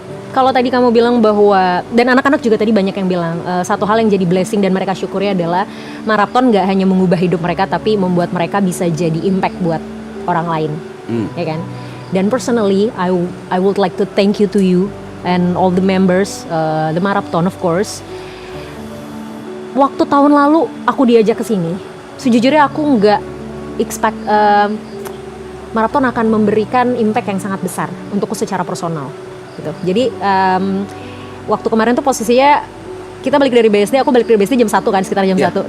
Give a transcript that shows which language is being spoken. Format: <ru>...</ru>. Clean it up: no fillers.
<id>kalau tadi kamu bilang bahwa, dan anak-anak juga tadi banyak yang bilang, satu hal yang jadi blessing dan mereka syukuri adalah maraton nggak hanya mengubah hidup mereka, tapi membuat mereka bisa jadi impact buat orang lain, ya kan? Dan</id> <en>personally, I would like to thank you to you and all the members, the marathon of course.</en> <id>Waktu tahun lalu aku diajak ke sini, sejujurnya aku nggak expect maraton akan memberikan impact yang sangat besar untukku secara personal. Gitu. Jadi waktu kemarin tuh posisinya kita balik dari BSD, aku balik dari BSD jam 1 kan, sekitar jam 1.</id>